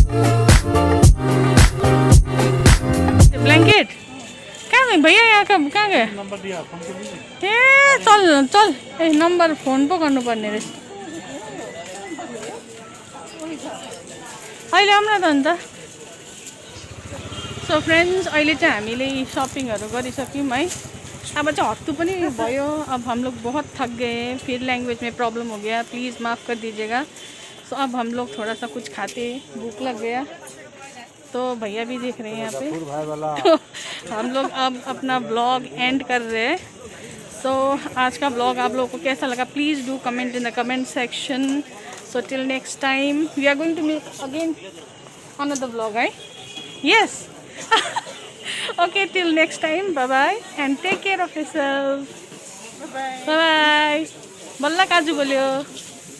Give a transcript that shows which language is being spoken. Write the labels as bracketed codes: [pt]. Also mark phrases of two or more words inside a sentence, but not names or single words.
[ne] ब्ल्याङ्केट कहाँ गयो भैया यहाँ कहाँ गयो [hi] नंबर दिया फोन कर लीजिए [ne] ए चल चल ए नम्बर फोन पो गर्नुपर्ने रहेछ अहिले आउन त अन्त [en] so friends [ne] अहिले चाहिँ हामीले शपिङहरू गरिसक्यौँ है अब चाहिँ हत्तु पनि भयो [hi] अब हम लोग बहुत थक गए फिर लैंग्वेज में प्रॉब्लम हो गया प्लीज़ माफ़ कर दीजिएगा सो अब हम लोग थोड़ा सा कुछ खाते भूख लग गया तो भैया भी देख रहे हैं यहाँ पे तो हम लोग अब अपना ब्लॉग एंड कर रहे हैं सो आज का ब्लॉग आप लोगों को कैसा लगा [en] please do comment in the comment section so till next time we are going to make again another blog [hi] है [en] yes okay till next time bye bye and take care of yourself bye bye balla kaju bolyo